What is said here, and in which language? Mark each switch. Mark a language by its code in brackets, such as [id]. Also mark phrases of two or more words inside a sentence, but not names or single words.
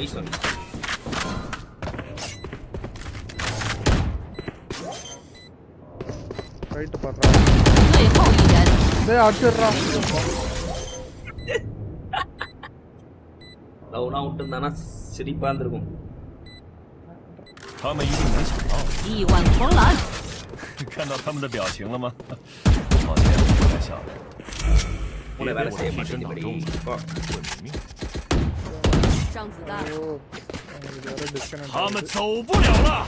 [ta] ரைட் பண்றான். [zh] 最后一人。 [ta] டேய் அடிச்சிடுறான். லவ்னா விட்டுருந்தானா சிரிப்பா இருந்திருக்கும். [zh] 他们一定没想到。力挽狂澜。看到他们的表情了吗？抱歉，不该笑的。别被我替身挡住，会没命。上子弹。他们走不了了。